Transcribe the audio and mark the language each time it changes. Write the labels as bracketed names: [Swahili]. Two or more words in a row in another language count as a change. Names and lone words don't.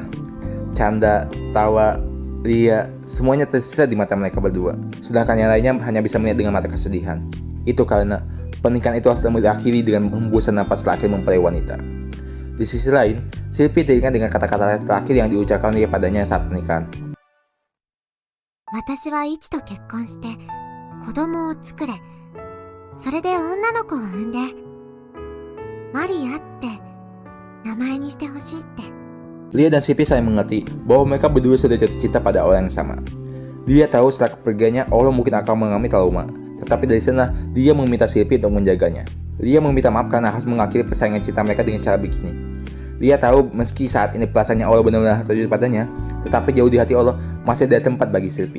[Indonesian] Canda, tawa, Lia, semuanya tersisa di mata mereka berdua. Sedangkan yang lainnya hanya bisa melihat dengan mata kesedihan. Itu karena pernikahan itu harus berakhiri dengan hembusan napas terakhir mempelai wanita. Di sisi lain, Silpi teringat dengan kata-kata terakhir yang diucapkan Lia padanya saat pernikahan. [Japanese] 私はイチと結婚して子供を作れ。それで女の子を産んでマリアって名前にしてほしいって。 [Indonesian] Lia dan Silpi saling mengerti bahwa mereka berdua sudah jatuh cinta pada orang yang sama. Lia tahu setelah kepergiannya, Olo mungkin akan mengalami trauma. Tetapi dari sana, dia meminta Silpi untuk menjaganya. Lia meminta maaf karena harus mengakhiri persaingan cinta mereka dengan cara begini. Lia tahu meski saat ini perasaannya Olo benar-benar terjun padanya, tetapi jauh di hati Olo masih ada tempat bagi Silpi.